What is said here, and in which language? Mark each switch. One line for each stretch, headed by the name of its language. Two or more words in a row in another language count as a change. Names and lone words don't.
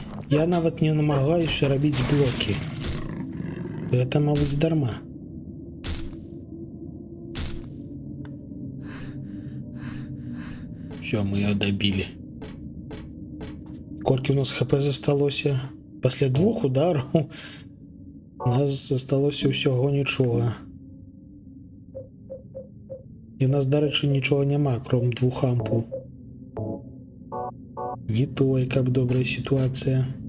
Belarusian: Я нават не намагаюся рабіць блокі. Гэта, мабыць, дарма.
Russian: Все, мы ее добили.
Belarusian: Колькі у нас хп засталося? Пасля 2 удараў у нас засталося ўсяго нічога. І у нас, дарэчы, нічога няма, кром 2 ампул. Не той, каб добрая сітуацыя.